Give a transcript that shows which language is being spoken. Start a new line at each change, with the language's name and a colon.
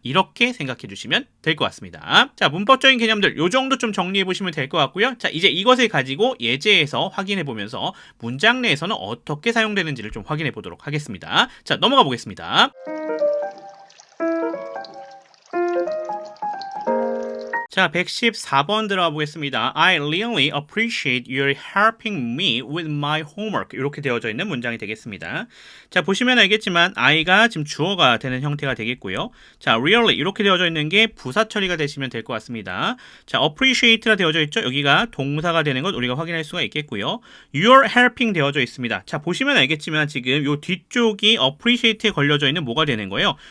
Korean: 이렇게 생각해 주시면 될 것 같습니다. 자, 문법적인 개념들 요 정도 좀 정리해 보시면 될 것 같고요. 자, 이제 이것을 가지고 예제에서 확인해 보면서 문장 내에서는 어떻게 사용되는지를 좀 확인해 보도록 하겠습니다. 자, 넘어가 보겠습니다. 자, 114번 들어가 보겠습니다.
English: I really appreciate your helping me with my homework.
Korean: 이렇게 되어져 있는 문장이 되겠습니다. 자, 보시면 알겠지만 I가 지금 주어가 되는 형태가 되겠고요. 자, really 이렇게 되어져 있는 게 부사 처리가 되시면 될 것 같습니다. 자, appreciate가 되어져 있죠. 여기가 동사가 되는 것 우리가 확인할 수가 있겠고요.
English: Your helping
Korean: 되어져 있습니다. 자, 보시면 알겠지만 지금 요 뒤쪽이 appreciate에 걸려져 있는 뭐가 되는 거예요?